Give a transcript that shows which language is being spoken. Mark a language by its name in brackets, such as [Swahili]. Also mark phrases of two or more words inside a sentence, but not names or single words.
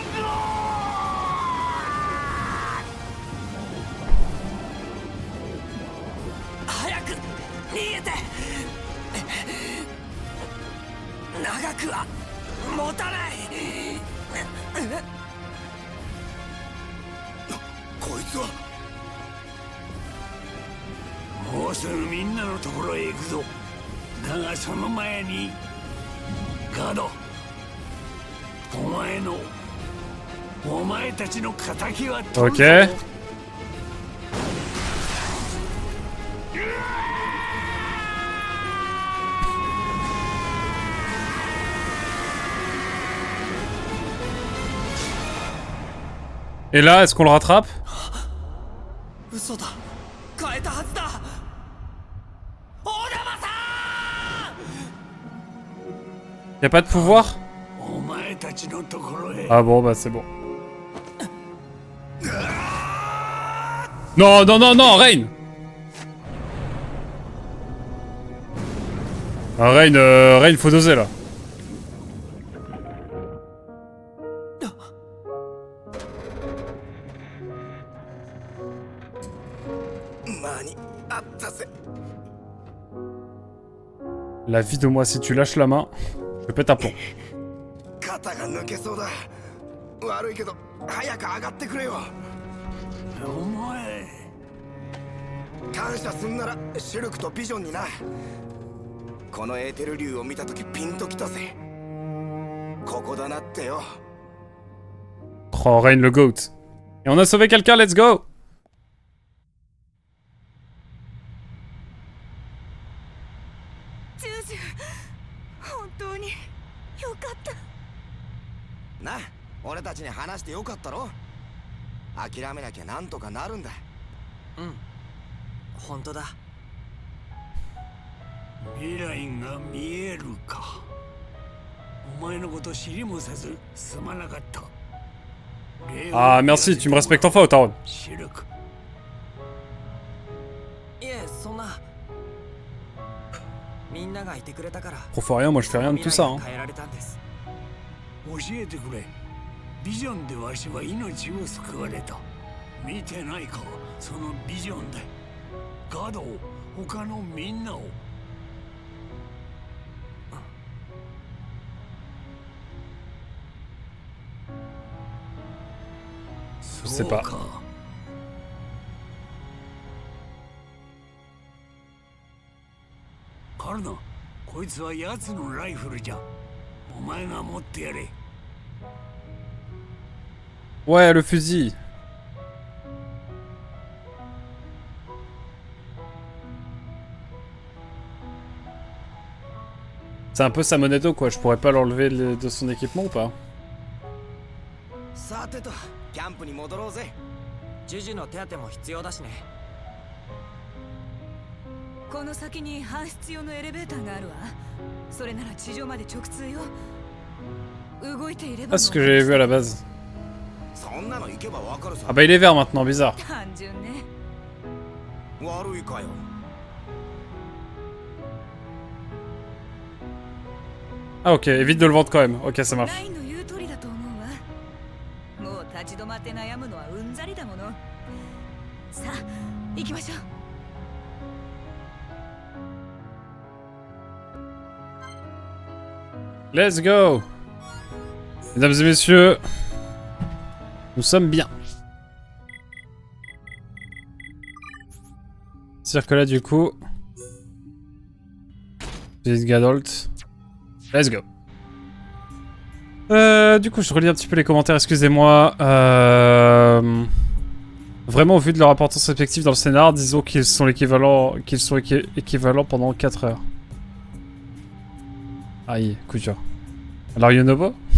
[Japanese] 早く逃げて長くは持たないこいつはもうすぐみんなのところへ行くぞだがその前にガードお前たちの仇は取るぞ [French] Ok. Et là, est-ce qu'on le rattrape? [Japanese] 嘘だ変えたはずだ小玉さん [French] Y'a pas de pouvoir? [Japanese] お前たちのところへ [French] Ah bon, bah c'est bon. Non, non, non, non, Rain! Ah, Rain, Rain, faut doser là. [Japanese] 間に合ったぜ [French] La vie de moi, si tu lâches la main, je pète un plomb. [Japanese] 肩が抜けそうだ悪いけど早く上がってくれよお前感謝すんならシルクとビジョンになこのエーテル竜を見たときピンときたぜここだなってよ [French] Oh, Rain le GOAT. Et on a sauvé quelqu'un, [English] let's go! [Japanese] ジュジュ本当によかったな俺たちに話してよかったろ諦めなきゃなんとかなるんだうん本当だ未来が見えるかお前のこと知りもせずすまなかった [French] Ah, merci, tu me respectes enfin, Otaron. [Japanese] シルクいえそんなみんながいてくれたから [French] Pour faire rien, moi je fais rien de tout ça. Hein. [Japanese] 変えられたんです教えてくれビジョンでわしは命を救われた見てないかそのビジョンでガドを他のみんなを [French] Je sais pas. [Japanese] そうかカルナこいつは奴のライフルじゃお前が持ってやれ [French] Ouais, le fusil. C'est un peu sa monnaie d'eau quoi, je pourrais pas l'enlever de son équipement ou pas? [Japanese] さてとキャンプに戻ろうぜジュジュの手当ても必要だしねこの先に搬出用のエレベーターがあるわそれなら地上まで直通よ動いていれば [French] Ah, c'est ce que j'avais vu à la base. [Japanese] そんなの行けばわかるさ [French] Ah bah il est vert maintenant, bizarre. [Japanese] 単純ね悪いかよ [French] Ah ok, évite de le vendre quand même. Ok, ça marche. [Japanese] ラインの言う通りだと思うわもう立ち止まって悩むのはうんざりだものさあ行きましょう [English] Let's go! [French] Mesdames et messieurs, nous sommes bien. C'est-à-dire que là, du coup... Visite Gadolt. [English] Let's go. [French] Du coup, je relis un petit peu les commentaires, excusez-moi. Vraiment, au vu de leur importance respective dans le scénar, disons qu'ils sont équivalents pendant 4 heures. Aïe, coup dur. Alors Yonobo?